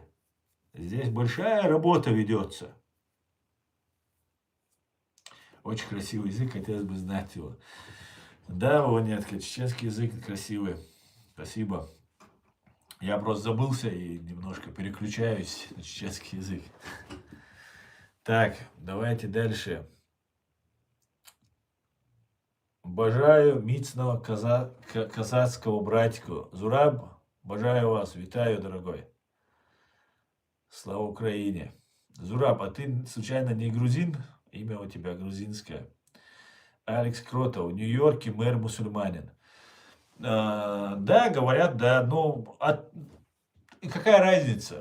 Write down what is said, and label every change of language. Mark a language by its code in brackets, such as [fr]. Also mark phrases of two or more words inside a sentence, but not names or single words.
[ru] Здесь большая работа ведется. Очень красивый язык, хотелось бы знать его. Да, Ванетка, чеченский язык красивый. Спасибо. Я просто забылся и немножко переключаюсь на чеченский язык. Так, давайте дальше. [uk] Бажаю міцного казацького братьку. Зураб, бажаю вас, витаю, [ru] дорогой. Слава Украине. Зураб, а ты случайно не грузин? Имя у тебя грузинское. Алекс Кротов, в Нью-Йорке мэр мусульманин. Да, говорят, да, но и какая разница?